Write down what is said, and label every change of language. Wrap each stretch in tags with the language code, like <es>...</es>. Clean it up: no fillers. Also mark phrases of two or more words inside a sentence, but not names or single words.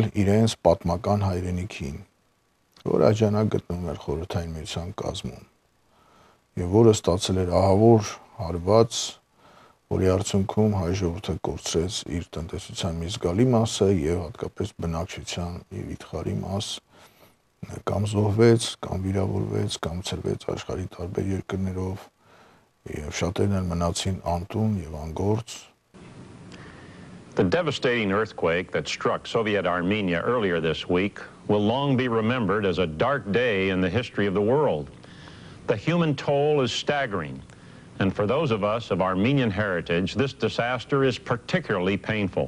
<hy>իրենց պատմական հայրենիքին, որ այդ ժամանակ գտնվում էր Խորհրդային Միության կազմում եւ որը ստացել էր ահավոր հարված, որի արդյունքում հայ ժողովուրդը կորցրեց իր տնտեսության մի զգալի մասը եւ հատկապես բնակչության եւ վիթխարի մաս կամ զոհվեց, կամ վիրավորվեց, կամ ցրվեց աշխարհի տարբեր երկրներով եւ շատերն մնացին անտուն եւ անգործ։</hy> <en>The devastating earthquake that struck Soviet Armenia earlier this week will long be remembered as a dark day in the history of the world. The human toll is staggering. And for those of us of Armenian heritage, this disaster is particularly painful.</en>